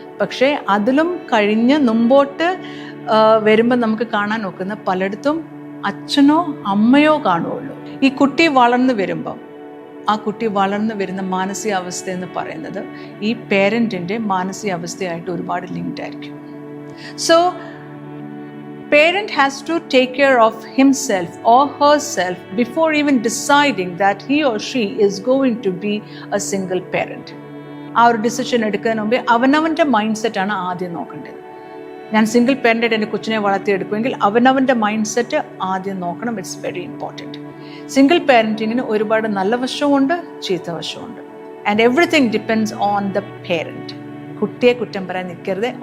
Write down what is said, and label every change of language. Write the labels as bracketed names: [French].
[Malayalam] പക്ഷേ അതിലും കഴിഞ്ഞ് മുമ്പോട്ട് വരുമ്പോൾ നമുക്ക് കാണാൻ നോക്കുന്ന പലയിടത്തും അച്ഛനോ അമ്മയോ കാണുകയുള്ളൂ. ഈ കുട്ടി വളർന്നു വരുമ്പം ആ കുട്ടി വളർന്നു വരുന്ന മാനസികാവസ്ഥ എന്ന് പറയുന്നത് ഈ പേരൻറ്റിൻ്റെ മാനസികാവസ്ഥയായിട്ട് ഒരുപാട് ലിങ്ക്ഡ് ആയിരിക്കും. [English] So parent has to take care of himself or herself before even deciding that he or she is going to be a single parent. [Malayalam] ആ ഒരു ഡിസിഷൻ എടുക്കുന്നതിന് മുമ്പേ അവനവൻ്റെ മൈൻഡ് സെറ്റാണ് ആദ്യം നോക്കേണ്ടത്. ഞാൻ സിംഗിൾ പേരൻ്റായിട്ട് എൻ്റെ കൊച്ചിനെ വളർത്തിയെടുക്കുമെങ്കിൽ അവനവൻ്റെ മൈൻഡ് സെറ്റ് ആദ്യം നോക്കണം. [English] It's very important. [Malayalam] സിംഗിൾ പാരൻറ്റിങ്ങിന് ഒരുപാട് നല്ല വശമുണ്ട്, ചീത്ത വശമുണ്ട്. [English] And everything depends on the parent. [Malayalam] കുട്ടിയെ കുറ്റം പറയാൻ നിൽക്കരുത്.